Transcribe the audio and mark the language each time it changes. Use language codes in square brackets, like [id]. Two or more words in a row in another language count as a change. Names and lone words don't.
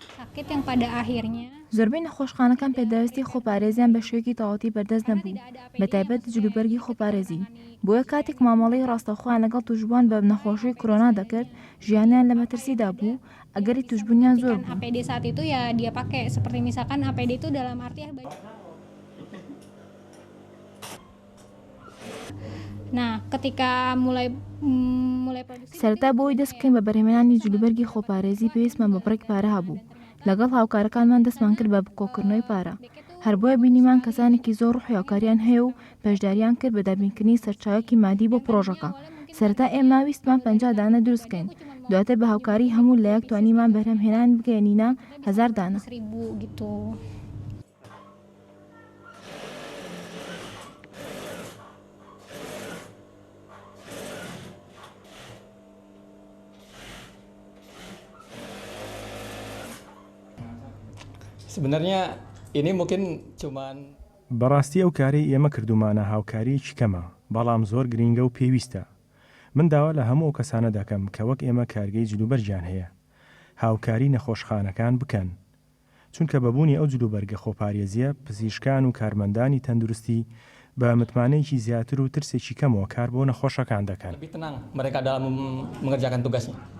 [ckb] زۆربەی نەخۆشخانەکان پێداویستی خۆپارێزیان بە شێوەیەکی تەواوەتی بەردەست نەبوو، بەتایبەت جلوبەرگی خۆپارێزی. بۆیە کاتێک مامەڵەی ڕاستەوخۆیان لەگەڵ توشبووان بە نەخۆشی کۆرۆنا دەکرد، ژیانیان لە مەترسیدا بوو ئەگەری توشبوونیان زۆر بوو. [id] APD saat itu ya dia pakai seperti misalkan APD itu dalam arti Nah, ketika mulai produksi [ckb] سەرەتا بۆی دەست بکەین بە بەرهەمهێنانی جلوبەرگی خۆپارێزی پێویستمان بە بڕێک پارە هەبوو. لەگەڵ هاوکارەکانمان دەستمان کرد بە بکۆکردنەوەی پارە. هەر بۆیە بینیمان کەسانێکی زۆر ڕوحی هاوکاریان هەیە و بەشداریان کرد بە دابینکردنی سەرچاوێکی مادی بۆ پرۆژەکە. سەرەتا ئێمە ویستمان 50 دانە دروستکەین، دواتر بە هاوکاری هەموو لایەک توانیمان بەرهەمهێنان بگەێنینە 1000 دانە. [id] 1000 gitu. Sebenarnya ini mungkin cuman [ckb] بەڕاستی ئەو کارەی ئێمە کردومانە هاوکاریەکی کەمە، بەڵام زۆر گرنگە و پێویستە. من داوا لە هەموو کەسانە دەکەم کە وەک ئێمە کارگەی جلوبەرجیان هەیە هاوکاری نەخۆشخانەکان بکەن، چونکە بەبوونی ئەو جلوبەرگە خۆپارێزیە پزیشکان و کارمەندانی تەندروستی بە متمانەیەکی زیاتر و ترسێکی کەمەوە کار بۆ نەخۆشەکان دەکەن. [id] lebih tenang mereka dalam mengerjakan tugasnya.